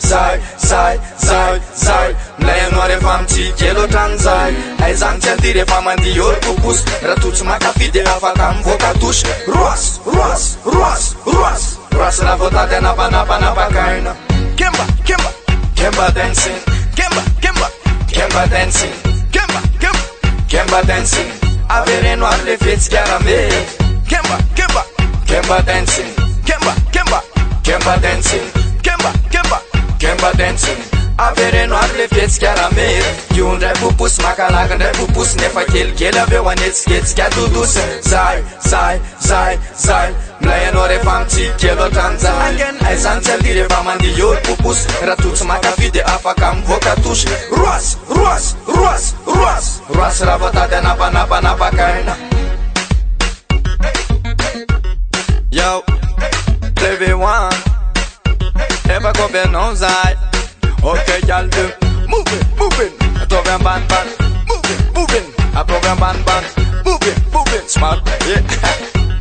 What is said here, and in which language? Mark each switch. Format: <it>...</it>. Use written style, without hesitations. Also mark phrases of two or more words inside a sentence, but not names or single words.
<mg>Zay mila ianao rehefa mitsika loatran'izay. Aizany tsy andihy rehefa mandihy olo pupus, raha totsy makafy de afaka mivoaka dosy. Roasy raha vao tady anapanapakaina.</mg> <en>Kemba dancing. Kemba dancing.</en> <mg>Avereno ary le fihetsika rame.</mg> <en>Kemba dancing. Kemba dancing.</en> <mg>Avereno ary le fihetsika rame. Io ndray pupus makalaky ndray pupus, nefa kelikely aveo anetsiketsika dodosy. Zay mila ianao rehefa mitsika loatran'izay. Aizany tsy andihy rehefa mandihy olo pupus, raha totsy makafy de afaka mivoaka dosy. Roasy raha vao tady anapanapakaina.</mg> <en>Yo, Flavy one.</en> <mg>Efa kobenao zay.</mg> <en>Okay, y'all do moving.</en> <mg>Ataovy ambanimbany. Moving. Ataovy ambanimbany.</mg> <en>Moving. Smart, yeah.</en>